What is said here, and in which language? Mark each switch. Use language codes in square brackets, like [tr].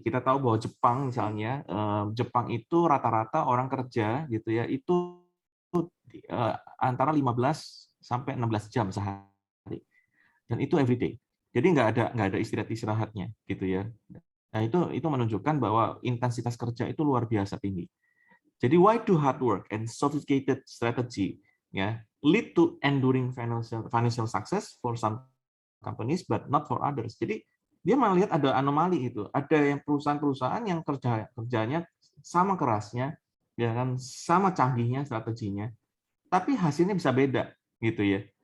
[id] Kita tahu bahwa Jepang misalnya, Jepang itu rata-rata orang kerja gitu ya itu antara 15 sampai 16 jam sehari. [en] Dan itu everyday. [id] Jadi nggak ada istirahatnya gitu ya. Nah, itu menunjukkan bahwa intensitas kerja itu luar biasa tinggi. Jadi [en] why do hard work and sophisticated strategy ya lead to enduring financial success for some companies but not for others. [id] Jadi dia melihat ada anomali itu. Ada yang perusahaan-perusahaan yang kerjanya sama kerasnya, ya kan, sama canggihnya strateginya, tapi hasilnya bisa beda gitu ya.